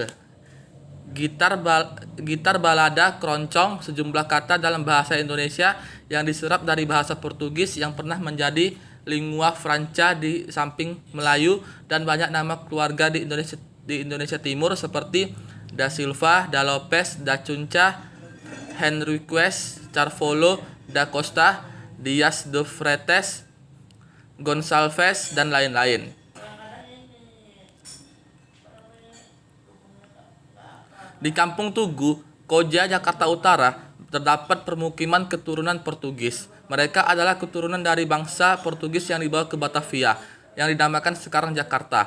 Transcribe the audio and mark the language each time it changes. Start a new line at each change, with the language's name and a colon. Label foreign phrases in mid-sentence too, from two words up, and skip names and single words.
Indonesian: Gitar balada, keroncong, sejumlah kata dalam bahasa Indonesia yang diserap dari bahasa Portugis yang pernah menjadi
Latin: lingua franca
Indonesian: di samping Melayu, dan banyak nama keluarga di Indonesia Timur seperti Da Silva, Da Lopes, Da Cunca, Henriques, Carvalho, Da Costa, Dias de Freitas, Gonçalves, dan lain-lain. Di Kampung Tugu, Koja, Jakarta Utara, terdapat permukiman keturunan Portugis. Mereka adalah keturunan dari bangsa Portugis yang dibawa ke Batavia, yang dinamakan sekarang Jakarta.